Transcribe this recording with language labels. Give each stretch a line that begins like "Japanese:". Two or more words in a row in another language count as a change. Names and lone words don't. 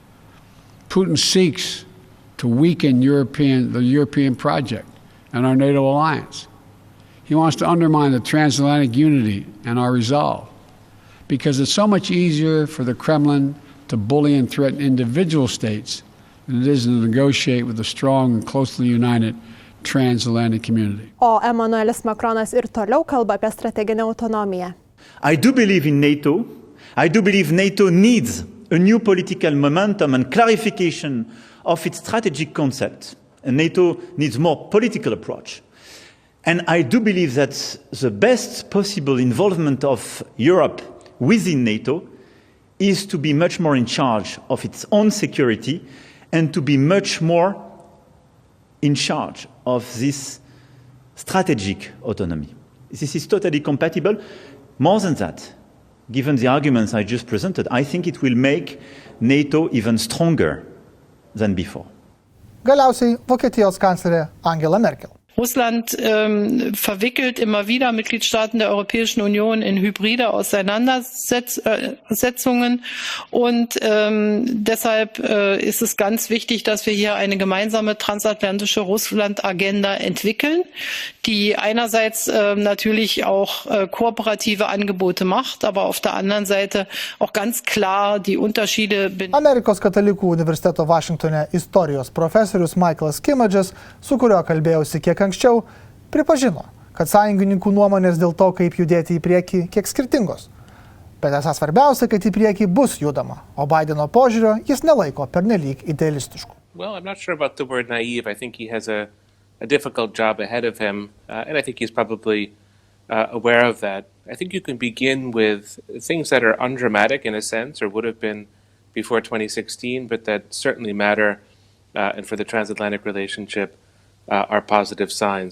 English: Putin seeks to weaken the European project and our NATO alliance. He wants to undermine the transatlantic unity and our resolve, because it's so much easier for the Kremlin to bully and threaten individual states than it is to negotiate with a strong and closely united transatlantic community.
Lithuanian: O Emmanuelis Macronas ir toliau kalba apie strateginę autonomiją.
English: I do believe in NATO. I do believe NATO needs a new political momentum and clarification of its strategic concept. And NATO needs more political approach. And I do believe that the best possible involvement of Europe within NATO is to be much more in charge of its own security and to be much more in charge of this strategic autonomy. This is totally compatible. More than that, given the arguments I just presented, I think it will make NATO even stronger than before.
Lithuanian: Galiausiai Vokietijos kanclerė Angela Merkel.
German: Russland verwickelt immer wieder Mitgliedstaaten der Europäischen Union in hybride Auseinandersetzungen und deshalb ist es ganz wichtig, dass wir hier eine gemeinsame transatlantische Russland-Agenda entwickeln, die einerseits natürlich auch kooperative Angebote macht, aber auf der anderen Seite auch ganz klar die Unterschiede.
Lithuanian: Amerikos katalikų universiteto Vašingtone istorijos profesorius Michaelas Kimmage'as, su kuriuo kalbėjausi kiek anksčiau, pripažino, kad sąjungininkų nuomonės dėl to, kaip judėti į priekį, kiek skirtingos. Bet esą svarbiausia, kad į priekį bus judama, o Bideno požiūrio jis nelaiko pernelyg idealistišku.
English: Well, I'm not sure about the word naive. I think he has a difficult job ahead of him, and I think he's probably aware of that. I think you can begin with things that are undramatic in a sense, or would have been before 2016, but that certainly matter, and for the transatlantic relationship, are positive signs.